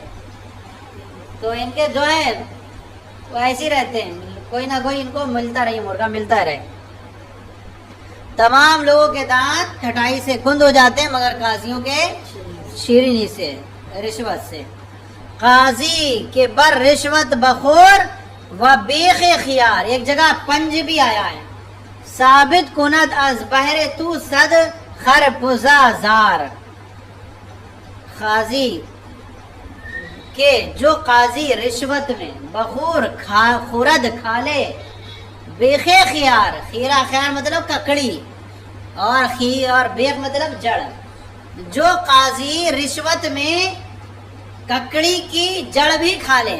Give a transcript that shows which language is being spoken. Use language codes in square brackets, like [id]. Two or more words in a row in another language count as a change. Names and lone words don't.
[ur] تو ان کے جو ہے وہ ایسے ہی رہتے ہیں کوئی نہ کوئی ان کو ملتا رہے مرغا ملتا رہے. تمام لوگوں کے دانت کھٹائی سے کند ہو جاتے ہیں مگر قاضیوں کے شیرینی سے رشوت سے. [fa] قاضی کے بر رشوت بخور و بیخ خیار. [ur] ایک جگہ پنج بھی آیا ہے. [fa] ثابت کند از بہر تو صد خرپزا زار. [ur] قاضی کہ جو قاضی رشوت میں [fa] بخور خورد [ur] کھا لے [fa] بیخ خیار. [ur] خیرہ خیار مطلب ککڑی اور بیخ مطلب جڑ. جو قاضی رشوت میں ککڑی کی جڑ بھی کھا لے.